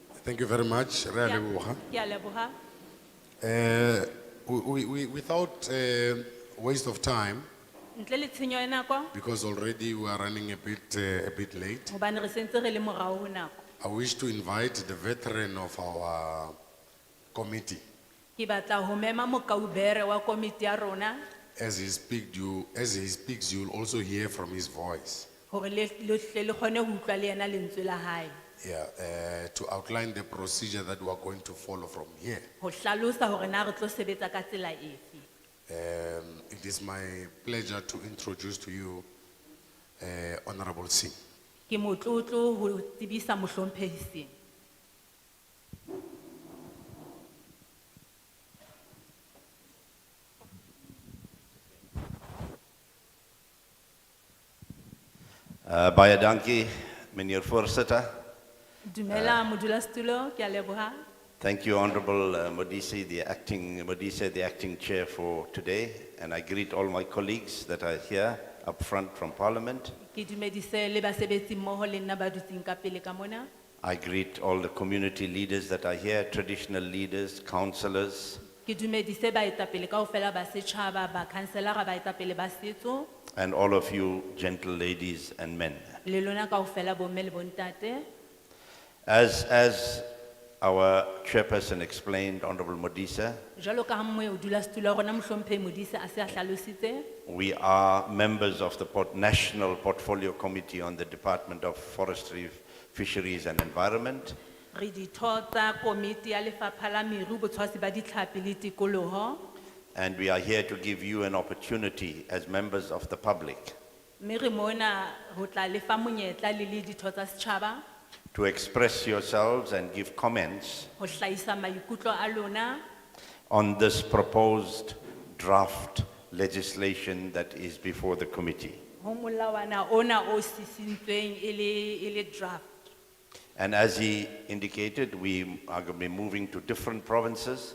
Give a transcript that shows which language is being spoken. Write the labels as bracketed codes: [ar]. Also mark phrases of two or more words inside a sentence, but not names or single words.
[en] Thank you very much. [st] Re a leboha. Ke a leboha. [en] Without waste of time, [st] Ntle le tshenyo ya nako, [en] because already we are running a bit late, [st] hobane re sentse re le morao ho nako. [en] I wish to invite the veteran of our committee. [st] Ke batla ho mema mokaubere wa komiti ya rona, [en] As he speaks, you'll also hear from his voice. [st] hore le hle le kgone ho utlwa le yena lentswe la hae. [en] Yeah, to outline the procedure that we are going to follow from here. [st] Ho hlalosa hore na re tlo sebetsa ka tsela efe. [en] It is my pleasure to introduce to you Honorable Singh. [st] Ke motlotlo ho tsebisa mohlomphehi Singh. [af] Baie dankie, meneer voorzitter. [st] Dumela modulasetulo, ke a leboha. [en] Thank you, Honorable Modise, the acting chair for today. And I greet all my colleagues that are here up front from Parliament. [st] Ke dumedise le basebetsi mmoho le nna ba dutseng ka pele ka mona. [en] I greet all the community leaders that are here, traditional leaders, councillors, [st] Ke dumedise baetapele kaofela ba setjhaba, ba councillor, baetapele ba setso, [en] and all of you gentle ladies and men. [st] le lona kaofela bomme le bontate. [en] As our chairperson explained, Honorable Modise, [st] Jwalo ka ha modulasetulo wa rona mohlomphehi Modise a se a hlalositse, [en] we are members of the National Portfolio Committee on the Department of Forestry, Fisheries and Environment. [st] re ditho tsa komiti ya lefapha la meru, botshwasi ba ditlhapi le tikoloho. [en] And we are here to give you an opportunity as members of the public [st] Mme re mona ho tla lefa monyetla le ditho tsa setjhaba [en] to express yourselves and give comments [st] ho hlahisa maikutlo a lona [en] on this proposed draft legislation that is before the committee. [st] ho molawana ona o sisintsweng e le draft. [en] And as he indicated, we are going to be moving to different provinces